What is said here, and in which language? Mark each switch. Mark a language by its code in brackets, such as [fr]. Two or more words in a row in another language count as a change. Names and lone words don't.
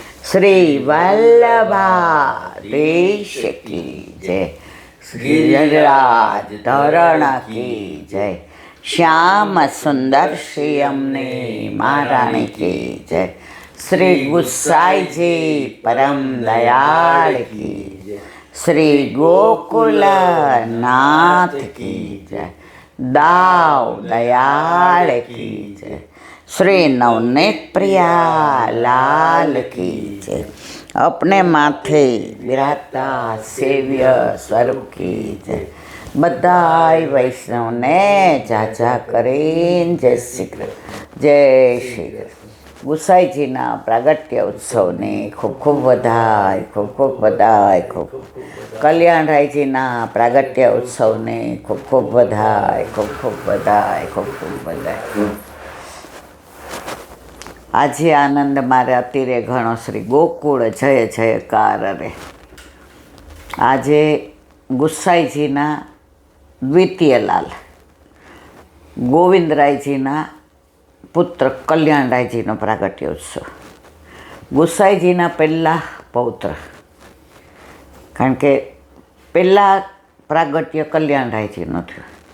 [hi] श्री वल्लभाधीश की जय, श्री गजराज धरण की जय, श्याम सुंदर श्री अमने महारानी की जय, श्री गुसाईंजी परम दयाल की जय, श्री गोकुलनाथ की जय, दाव दयाल की जय, श्री नवनीत प्रिया लाल की जय, अपने माथे विराजता सेव्य स्वरूप की जय, [gu] બધાઈ વૈષ્ણવ ને જાજા કરીને [hi] जय श्री कृष्ण जय श्री कृष्ण। [gu] ગુસાઈ જી ના પ્રાગટ્ય ઉત્સવ ને ખૂબ ખૂબ બધાઈ, ખૂબ ખૂબ બધાઈ, ખૂબ કલ્યાણ રાય જી ના પ્રાગટ્ય ઉત્સવ ને ખૂબ ખૂબ બધાઈ, ખૂબ ખૂબ બધાઈ, ખૂબ ખૂબ બધાઈ। આજે આનંદ મારે અત્યારે ઘણો શ્રી ગોકુળ જય જયકાર રે। આજે ગુસાઈજીના દ્વિતીય લાલ ગોવિંદરાયજીના પુત્ર કલ્યાણરાયજીનો પ્રાગટ્ય ઉત્સવ, ગુસાઈજીના પહેલાં પૌત્ર, કારણ કે પહેલાં પ્રાગટ્ય કલ્યાણરાયજીનું થયું,